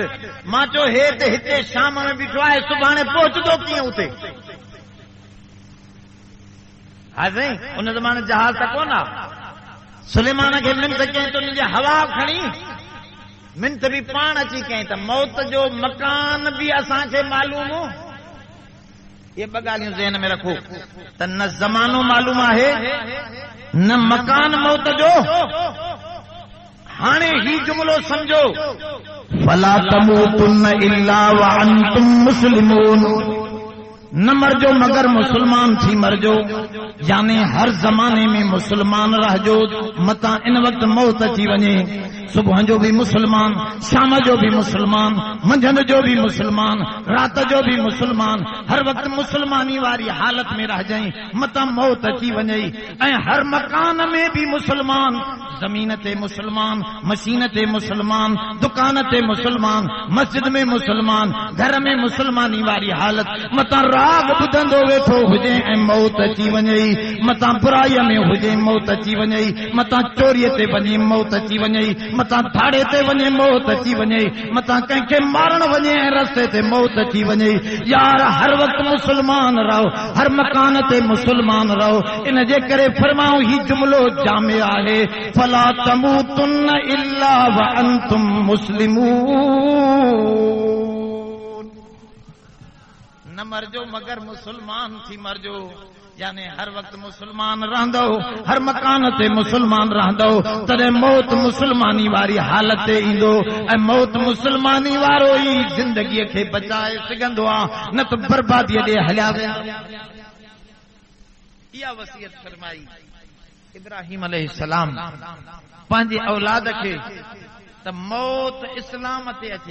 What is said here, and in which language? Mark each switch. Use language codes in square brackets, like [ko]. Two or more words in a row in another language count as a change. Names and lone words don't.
[sd] मां चयो हे त हिते शाम में बीठो आहे, सुभाणे पहुचंदो कीअं उते? हा साईं उन ज़माने जहाज त कोन आहे। सुलेमान खे मिंट कयईं त उनजी हवा खणी मिंट बि पाण अची कयईं त मौत जो मकान बि असांखे मालूम हो। ये ॿ ॻाल्हियूं ज़हन में रखो त न ज़मानो मालूम आहे न मकान मौत जो। हाणे ही जुमलो समझो, [ar] فلا تموتن إلا وأنتم مسلمون. [sd] न मरजो मगर मुसलमान थी मरजो, यानी हर ज़माने में मुसलमान रहजो। मता इन वक्त मौत अची वञे, सुबह जो भी मुसलमान, शाम जो भी मुसलमान, मंझंदि जो भी मुसलमान, रात जो भी मुसलमान, हर वक्त मुसलमानी वारी हालत में रह जाई। मता मौत अची वञे। ऐं हर मकान में भी मुसलमान, जमीन ते मुसलमान, मशीन ते मुसलमान, दुकान ते मुसलमान, मस्जिद में मुसलमान, घर में मुसलमानी वारी हालत। मता राग ॿुधंदो वेठो हुजे ऐं मौत अची वञे। मता बुराईअ में हुजे मौत अची वञे। मता चोरीअ ते वञे मौत अची वञे। मता धाड़े ते वञे मौत अची वञे। मता कंहिंखे मारण वञे ऐं रस्ते ते मौत अची वञे। यार हर वक्त मुसलमान रहो, हर मकान ते मुसलमान रहो। इन जे करे फरमाऊं ही जुमलो जामे आहे, [ar] فلا تموتن إلا وأنتم مسلمون. [sd] न मरजो मगर मुसलमान थी मरजो, यानी हर वक्त मुसलमान रहंदो, हर मकान ते मुसलमान रहंदो। तॾहिं मौत मुसलमानी वारी हालत ते ईंदो ऐं मौत मुसलमानी वारो ई ज़िंदगीअ खे बचाए सघंदो आहे, न त बर्बादीअ ॾे हलिया विया। इहा वसियत फरमाई इब्राहिम अलैहिस्सलाम पंहिंजे औलाद खे त मौत इस्लाम ते अचे।